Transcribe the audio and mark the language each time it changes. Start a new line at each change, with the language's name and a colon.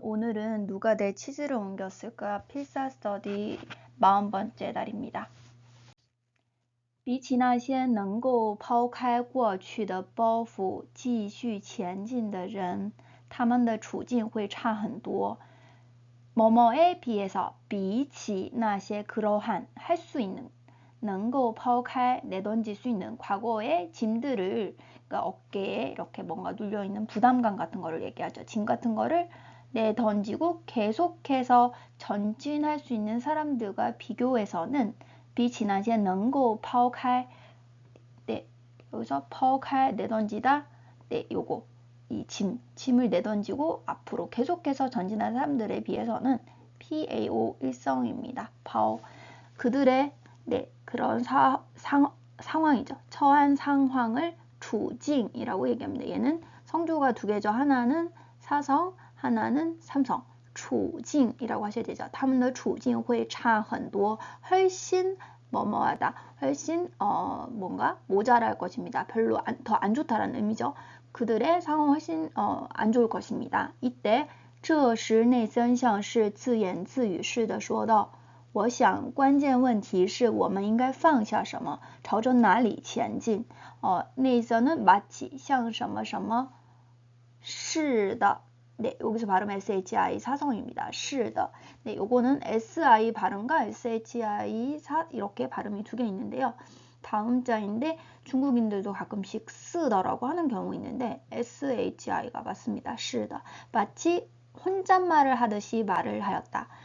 Korean: 오늘은 누가 내 치즈를 옮겼을까? 필사 스터디 40번째 날입니다.
Chinese: 比起那些能够抛开过去的包袱继续前进的人，他们的处境会差很多。
Korean: 뭐뭐에 비해서
Chinese: 比起那些
Korean: 그러한 할 수 있는
Chinese: 能够抛开
Korean: 내던질 수 있는 과거의 짐들을 그러니까 어깨에 이렇게 뭔가 눌려있는 부담감 같은 거를 얘기하죠. 짐 같은 거를 내던지고 계속해서 전진할 수 있는 사람들과 비교해서는
Chinese: 比起那些能够抛开
Korean: 네, 여기서 抛开 내던지다 네, 요거 이 짐을 내던지고 앞으로 계속해서 전진하는 사람들에 비해서는 PAO 일성입니다. 파오 그들의 네, 그런 상황이죠. 처한 상황을 주징이라고 얘기합니다. 얘는 성조가 두 개죠. 하나는 사성, 하나는 삼성. 处境이라고 하셔야 되죠.
Chinese: 他们的处境会差很多
Korean: 훨씬 뭐뭐하다. 훨씬 뭔가 모자랄 것입니다. 별로 더 안 좋다라는 의미죠. 그들의 상황 훨씬 안 좋을 것입니다. 이때
Chinese: 这时内森像是自言自语似的说道我想关键问题是我们应该放下什么朝着哪里前进
Korean: 内森은 마치
Chinese: 像什么什么是的
Korean: 네, 여기서 발음 SHI 사성입니다. 是的 네, 요거는 SI 발음과 SHI 이렇게 발음이 두 개 있는데요. 다음자인데 중국인들도 가끔씩 쓰더라고 하는 경우 있는데 SHI가 맞습니다. 是的 마치 혼잣말을 하듯이 말을 하였다.